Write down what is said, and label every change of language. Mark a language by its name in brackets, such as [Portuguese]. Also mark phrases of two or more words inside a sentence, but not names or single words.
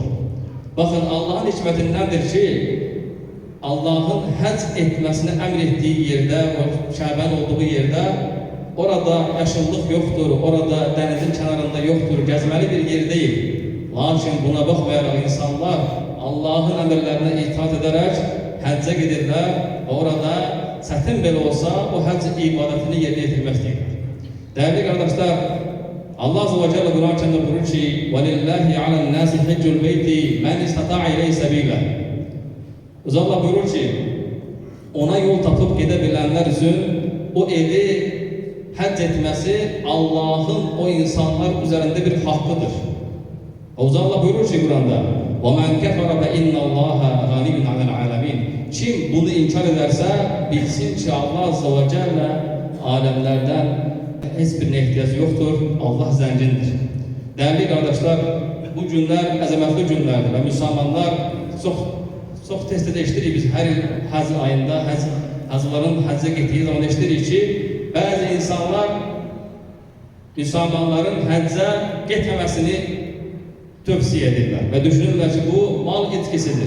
[Azerbaijani] Baxın, Allahın hikmətindəndir ki, Allahın həcc etməsini əmr etdiyi yerdə, o Kəbən olduğu yerdə, orada yaşıllıq yoxdur, orada dənizin kənarında yoxdur, gəzməli bir yer deyil. Lakin buna baxmayaraq insanlar Allahın əmrlərinə itaat edərək həccə gedirlər və orada çətin belə olsa o həcc ibadətini yerinə yetirmək istəyirlər. Dəyərli qardaşlar, Allah [Arabic] عز وجل [Azerbaijani] Quran-ı Kərimdə buyurur ki, [Arabic] وَلِلَّهِ عَلَى النَّاسِ حِجُّ الْبَيْتِ مَنْ اِسْتَطَاعَ إِلَيْهِ سَبِيلًا. [Azerbaijani] Allah buyurur ki, ona yol tapıb gedə bilənlər üçün o evi həcc etməsi Allahın o insanlar üzərində bir haqqıdır. Allah buyurur ki Quranda, [Arabic] وَمَنْ كَفَرَ فَإِنَّ اللّٰهَ غَنِيٌّ عَلَى الْعَالَمِينَ. [Azerbaijani] Kim bunu inkar edersə, bilsin ki Allah [Arabic] عز وجل [Azerbaijani] alemlərdən heç birine ihtiyacı yoxdur, Allah zəngindir. Dəyərli qardaşlar, bu günlər əzəmətli günlərdir və müsəlmanlar çox tez-tez eşitirik biz hər il həcc ayında, hacıların həccə getdiyi zaman eşitirik ki, bəzi insanlar müsəlmanların həccə getməməsini tövsiyə edirlər və düşünürlər ki, bu mal itkisidir.